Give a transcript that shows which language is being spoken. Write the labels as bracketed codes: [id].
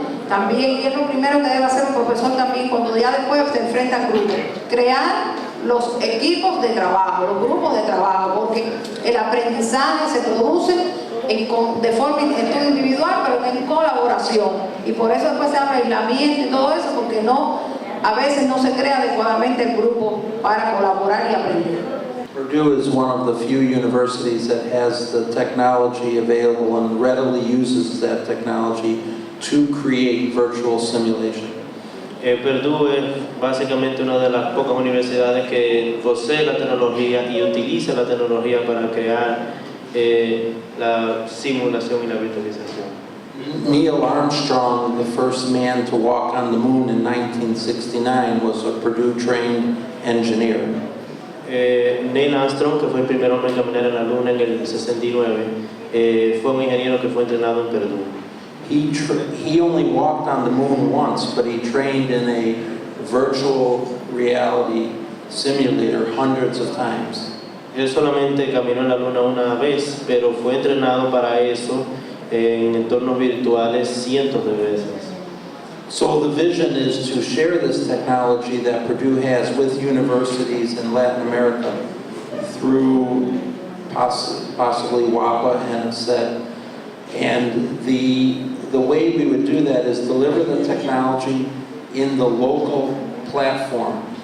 [es] también, y es lo primero que debe hacer un profesor también cuando ya después se enfrenta al grupo, crear los equipos de trabajo, los grupos de trabajo, porque el aprendizaje se produce de forma individual, pero en colaboración, y por eso después se habla de aislamiento y todo eso, porque a veces no se crea adecuadamente el grupo para colaborar y aprender. [en] Purdue is one of the few universities that has the technology available and readily uses that technology to create virtual simulation. [es] Purdue es básicamente una de las pocas universidades que posee la tecnología y utiliza la tecnología para crear la simulación y la virtualización. [en] Neil Armstrong, the first man to walk on the moon in 1969, was a Purdue-trained engineer. [es] Neil Armstrong, que fue el primer hombre en caminar en la luna en el 69, fue un ingeniero que fue entrenado en Purdue. [en] He only walked on the moon once, but he trained in a virtual reality simulator hundreds of times. [es] Él solamente caminó en la luna una vez, pero fue entrenado para eso en entornos virtuales cientos de veces. [en] So the vision is to share this technology that Purdue has with universities in Latin America through possibly WAPA and ASET. And the way we would do that is deliver the technology in the local platform.